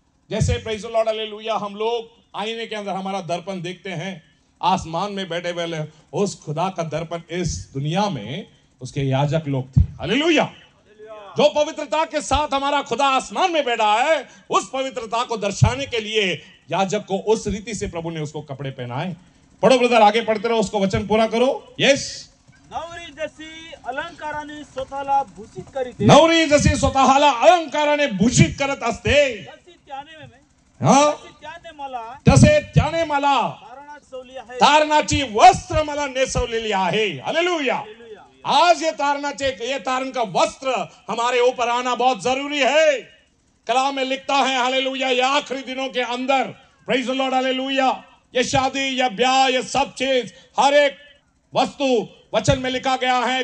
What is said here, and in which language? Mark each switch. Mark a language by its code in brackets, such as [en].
[hi] जैसे [en] praise the Lord, [hi] hallelujah, हम लोग आईने के अंदर हमारा दर्पण देखते हैं, आसमान में बैठे वाले उस खुदा का दर्पण इस दुनिया में उसके याजक लोग थे। हालेलुया। जो पवित्रता के साथ हमारा खुदा आसमान में बैठा है, उस पवित्रता को दर्शाने के लिए याजक को उस रीति से प्रभु ने उसको कपड़े पहनाए। पढ़ो ब्रदर, आगे पढ़ते रहो, उसको वचन पूरा करो। [en] Yes. [mr] नवरी जशी अलंकाराने स्वतःला भूषित करीत, नवरी जशी स्वतःला अलंकाराने भूषित करत असते, तशी हा तसे त्याने मला तारणाची वस्त्र मला नेसवलेली आहे। हालेलुया। [hi] आज ये तारण का वस्त्र हमारे ऊपर आना बहुत जरूरी है। कलाम में लिखता है हालेलुया, ये आखिरी दिनों के अंदर, [en] praise the Lord, [hi] हालेलुया, ये शादी या ब्याह ये सब चीज हर एक वस्तु वचन में लिखा गया है।